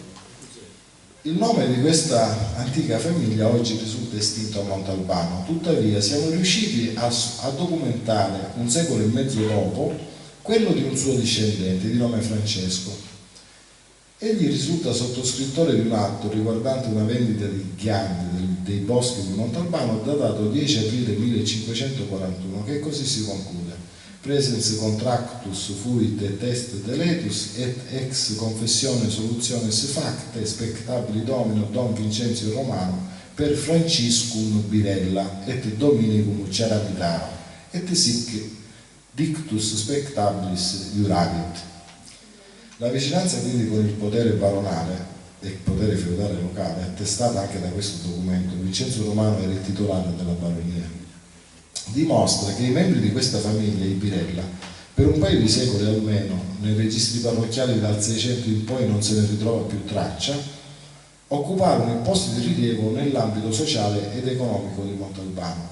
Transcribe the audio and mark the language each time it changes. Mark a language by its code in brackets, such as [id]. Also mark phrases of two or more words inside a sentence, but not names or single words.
[it] Il nome di questa antica famiglia oggi risulta estinto a Montalbano, tuttavia siamo riusciti a documentare un secolo e mezzo dopo quello di un suo discendente di nome Francesco. Egli risulta sottoscrittore di un atto riguardante una vendita di ghiandi dei boschi di Montalbano datato 10 aprile 1541, che così si conclude: [la] presens contractus fuit et est deletus et ex confessione solutiones facte spectabili domino Don Vincenzio Romano per Franciscum Birella et Dominicum Ciaravitaro et sic dictus spectabilis iuravit. [it] La vicinanza quindi con il potere baronale e il potere feudale locale, attestata anche da questo documento, Vincenzo Romano era il titolare della baronia, dimostra che i membri di questa famiglia, i Birella, per un paio di secoli almeno, nei registri parrocchiali dal 600 in poi non se ne ritrova più traccia, occuparono posti di rilievo nell'ambito sociale ed economico di Montalbano.